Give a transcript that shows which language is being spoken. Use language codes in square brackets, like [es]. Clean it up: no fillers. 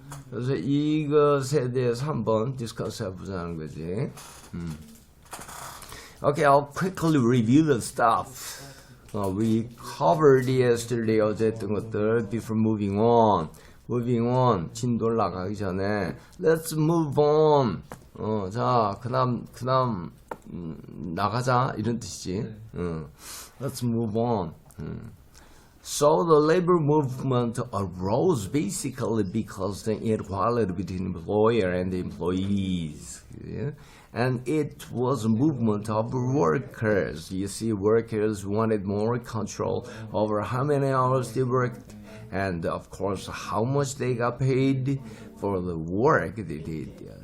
[ko] 그래서 이것에 대해서 한번 디스커스 해보자는 거지. [en] Okay, I'll quickly review the stuff. We covered yesterday [ko] 어제 했던 것들 [en] before moving on. Moving on, [ko] 진도를 나가기 전에 [en] Let's move on. [ko] 자, 그다음 나가자 이런 뜻이지. [en] Let's move on. So the labor movement arose basically because the inequality between employer and employees. And it was a movement of workers. You see, workers wanted more control over how many hours they worked and, of course, how much they got paid for the work they did.